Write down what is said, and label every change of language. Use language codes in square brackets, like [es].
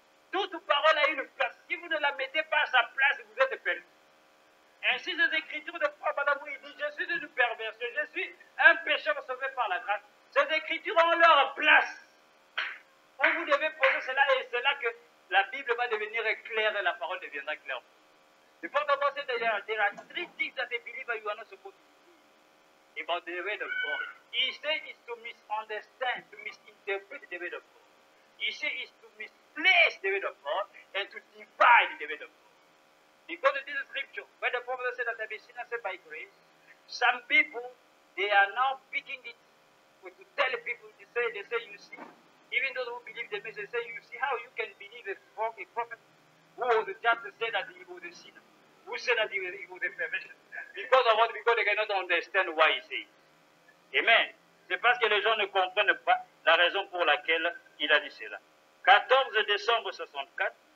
[fr] Toute parole a une place. Si vous ne la mettez pas à sa place, vous êtes perdu. Ainsi, ces écritures de Frère Branham, il dit, je suis une perversion, je suis un pécheur sauvé par la grâce. Ces écritures ont leur place. Donc vous devez poser cela et c'est là que la Bible va devenir claire et la parole deviendra claire. [en] The point of God said that there are three things that a believer you are not supposed to do about the word of God. He said it's to misunderstand, to misinterpret the word of God. He said it's to misplace the word of God and to divide the word of God. Because it is a scripture where the prophet said that I be sinner saved by grace. Some people, they are now picking it to tell people, they say, you see, even those who believe the message, say, you see how you can believe a prophet who was just to say that he was a sinner, who said that he was a perversion. Because of what? Because they cannot understand why he says. Amen. [fr] C'est parce que les gens ne comprennent pas la raison pour laquelle il a dit cela. 14 décembre 64.